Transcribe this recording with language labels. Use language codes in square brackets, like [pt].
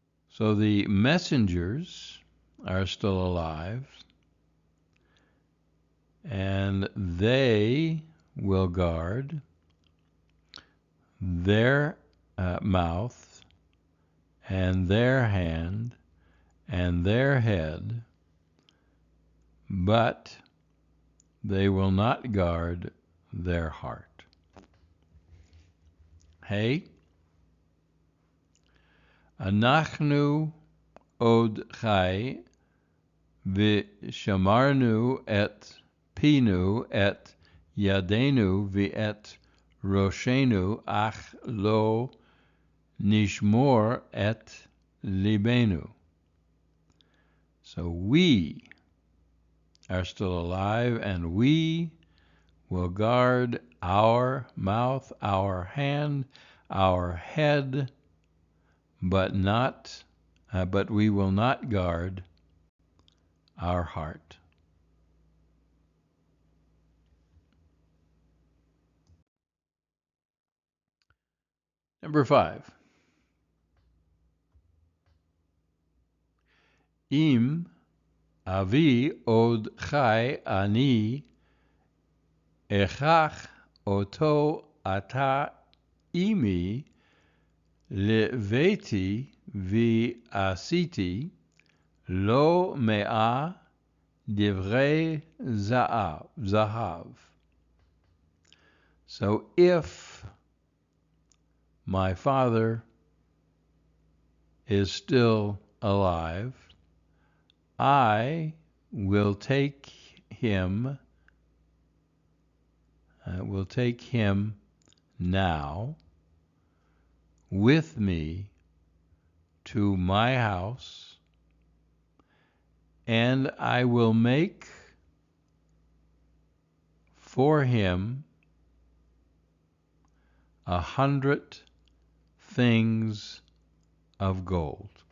[en] So the messengers are still alive, and they will guard their mouth and their hand and their head, but they will not guard their heart. [he] Hey, אנחנו עוד חי ושמרנו את פינו, את ידינו ואת ראשנו, אך לא נשמור את ליבנו. [en] So we are still alive, and we will guard our mouth, our hand, our head, but we will not guard our heart. Number 5. [he] אם אבי עוד חי, אני אקח אותו עתה עמי לביתי, ועשיתי לו 100 דברי זהב. [en] So if my father is still alive, I will take him now with me to my house, and I will make for him 100 things of gold.